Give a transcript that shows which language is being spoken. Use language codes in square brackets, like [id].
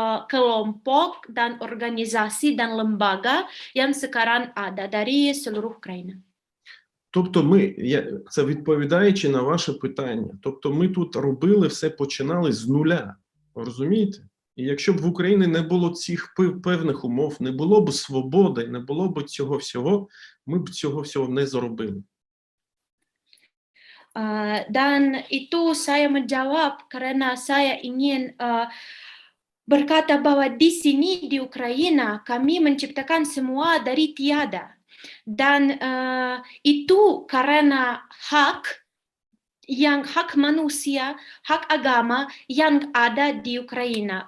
[id] kelompok dan organisasi dan lembaga yang sekarang ada dari seluruh Ukraina. [uk] Тобто це відповідаючи на ваше питання, тобто ми тут робили все, починали з нуля, розумієте? І якщо б в Україні не було цих певних умов, не було б свободи, не було б цього всього, ми б цього всього не зробили. [id] Dan itu saya menjawab karena saya ingin berkata bahwa di sini di Ukraina kami menciptakan semua dari tiada, dan itu karena hak manusia, hak agama yang ada di Ukraina.